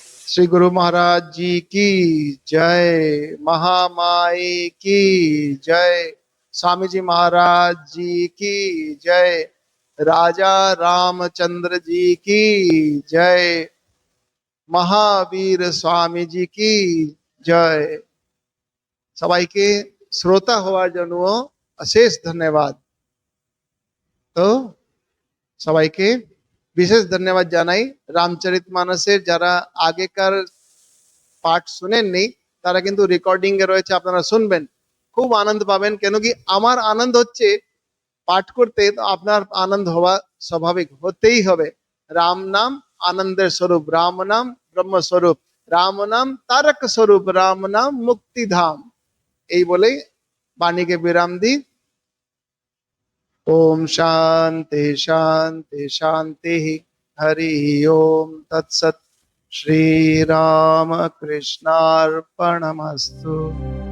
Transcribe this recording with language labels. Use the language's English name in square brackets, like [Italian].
[Hindi] श्री गुरु महाराज जी की जय, महामाई की जय, स्वामी जी महाराज जी की जय, राजा रामचंद्र जी की जय, महावीर स्वामी जी की जय। [Bangla] সবাইকে শ্রোতা হওয়ার জন্য অশেষ ধন্যবাদ। তো সবাইকে বিশেষ ধন্যবাদ জানাই। রামচরিতমানসের যারা আগেকার পাঠ শুনেননি তারা কিন্তু রেকর্ডিং এ রয়েছে, আপনারা শুনবেন, খুব আনন্দ পাবেন। কেন কি আমার আনন্দ হচ্ছে পাঠ করতে, তো আপনার আনন্দ হওয়া স্বাভাবিক, হতেই হবে। রাম নাম আনন্দের স্বরূপ, রাম নাম ব্রহ্মস্বরূপ, রাম নাম তারক স্বরূপ, রাম নাম মুক্তিধাম। এই বলেই বাণীকে বিরাম দিই। [Sanskrit] ओम शांति शांति शांति, हरि ओम तत्सत। श्री राम कृष्णार्पणमस्तु।